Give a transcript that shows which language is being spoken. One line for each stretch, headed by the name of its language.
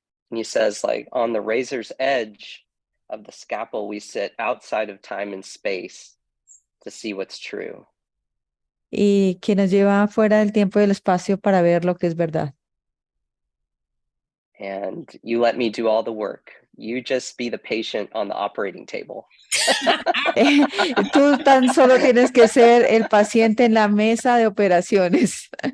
English: And he says, like, on the razor's edge of the scalpel, we sit outside of time and space to see what's true.
Spanish: Y que nos lleva fuera del tiempo y del espacio para ver lo que es verdad.
English: And you let me do all the work. You just be the patient on the operating table.
Spanish: Tú tan solo tienes que ser el paciente en la mesa de operaciones.